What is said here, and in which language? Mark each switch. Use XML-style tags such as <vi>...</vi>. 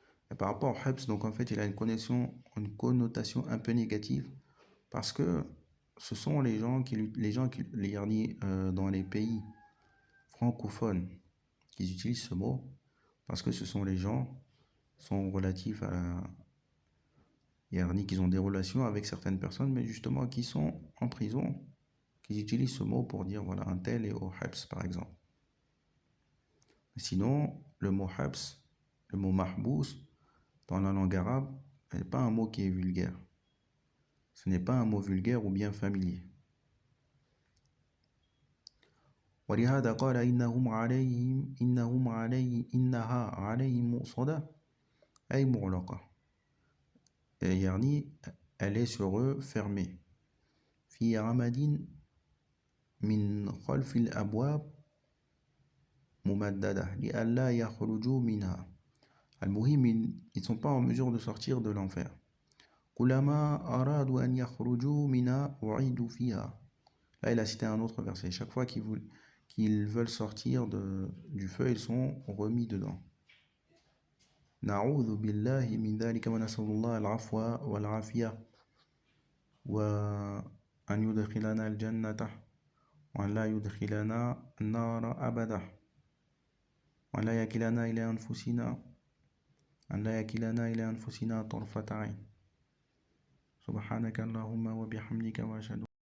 <fr>Et par rapport au habs, donc en fait il a une connotation un peu négative parce que ce sont les gens qui dans les pays francophones qui utilisent ce mot parce que ce sont les gens qui sont relatifs à qui ont des relations avec certaines personnes mais justement qui sont en prison, qui utilisent ce mot pour dire voilà un tel est au habs par exemple. Sinon le mot habs, le mot mahbous dans la langue arabe n'est pas un mot qui est vulgaire. Ce n'est pas un mot vulgaire ou bien familier.</fr> <ar>ولهذا قال إنها عليهم مؤصدة أي مغلقة.</ar> <fr>يعني elle est sur eux fermée.</fr> <ar>في عمد من خلف الأبواب ممددة لئلا يخرجوا منها.</ar> <fr>المهم ils ne sont pas en mesure de sortir de l'enfer.</fr> <ar>كلما أرادوا أن يخرجوا منها أعيدوا فيها.</ar> <fr>Là il a cité un autre verset. Chaque fois qu'ils veulent sortir du feu, ils sont remis dedans.</fr> <ar>نعوذ بالله من ذلك ونسأل الله العفو والعافية وأن يدخلنا الجنة وأن لا يدخلنا النار أبدا وأن لا يكلنا إلى أنفسنا طرفة عين سبحانك اللهم وبحمدك وأشهد</ar>